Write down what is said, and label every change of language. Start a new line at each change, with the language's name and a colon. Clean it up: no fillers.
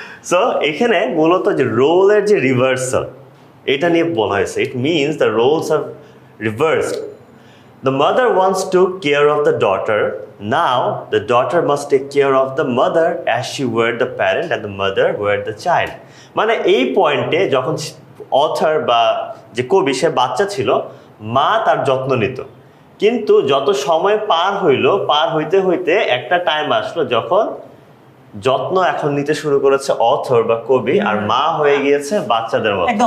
Bangla: So এখানে মূলত যে রোলের যে রিভার্সাল এটা নিয়ে বলা হয়েছে।
English: It means the roles are reversed. The mother once took care of the daughter. Now the daughter must take care of the mother as she were the parent and the mother were the child.
Bangla: মানে এই পয়েন্টে যখন author বা যে কবি সে বাচ্চা ছিল, মা তার যত্ন নিত, কিন্তু যত সময় পার হইতে হইতে একটা টাইম আসলো যখন যত্ন এখন নিতে শুরু করেছে অথর বা কবি, আর মা হয়ে গিয়েছে বাচ্চাদের মতো।